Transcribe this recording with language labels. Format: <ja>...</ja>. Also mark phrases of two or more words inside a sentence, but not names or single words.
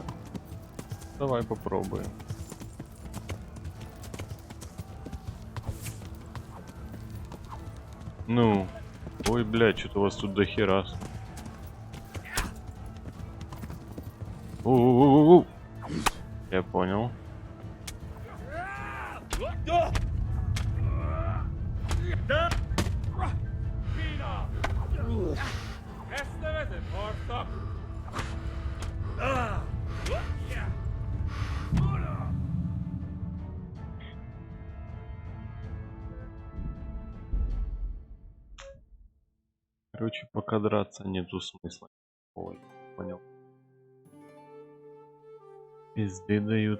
<ru>Давай попробуем. Ну. Ой, блядь, что-то у вас тут дохера. У-у-у-у-у. Я понял.</ru> <hu>Ezt nevezed harcnak?</hu> <ru>Короче, пока драться нету смысла. Ой, понял. Пизды дают.</ru>